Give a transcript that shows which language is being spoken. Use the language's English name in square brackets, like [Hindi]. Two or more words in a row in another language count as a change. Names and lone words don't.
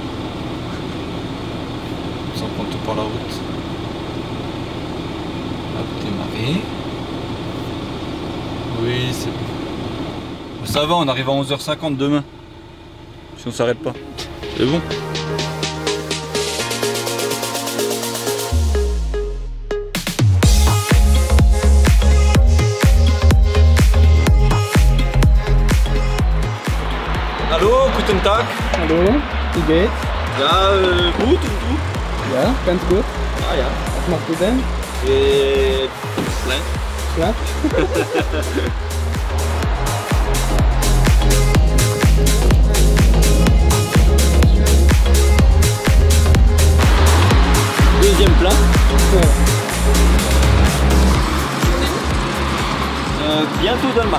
[French] Sans compter par la route. Hop, démarrer. Oui, c'est bon. Ça va, on arrive à 11h50 demain. Si on s'arrête pas. C'est bon. [German] Hallo, guten Tag. Hallo, wie geht's? Ja, gut und du? Ja, ganz gut. Ah ja. Was machst du denn? Klein. Ja? [French] Deuxième plat. Bientôt Danemark.